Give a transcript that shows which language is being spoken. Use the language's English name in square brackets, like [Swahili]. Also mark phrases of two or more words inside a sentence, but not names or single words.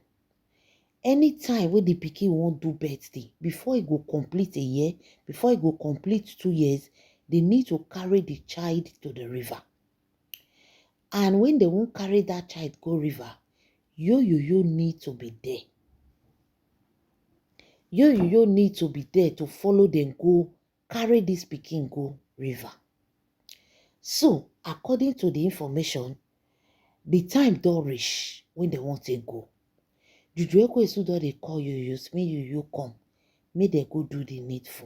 [Nigerian Pidgin] Anytime when the pikin won't do birthday, before he go complete a year, before he go complete 2 years, they need to carry the child to the river. And when they won't carry that child go river, Yo need to be there. Yo need to be there to follow them go, carry this pikin go river. So, according to the information, the time don't reach when they want to go. Juju Ekwensu don dey call Yo, may Yo come, may they go do the needful.